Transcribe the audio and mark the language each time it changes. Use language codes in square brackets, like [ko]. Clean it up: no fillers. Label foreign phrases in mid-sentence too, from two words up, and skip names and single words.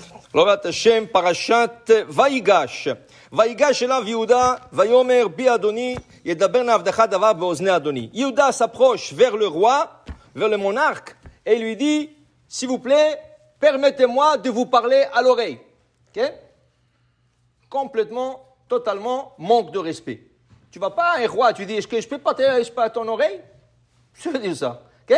[he] לאורת השם, פרשת ויגש. ויגש אליו יהודה, ויאמר בי אדוני, ידבר נא עבדך דבר באזני אדוני. [fr] Yehuda s'approche vers le roi, vers le monarque, et lui dit, s'il vous plaît, permettez-moi de vous parler à l'oreille. Okay? Complètement, totalement, manque de respect. Tu vas pas à un roi, tu dis, est-ce que je peux pas à ton oreille? Je veux dire ça. Okay?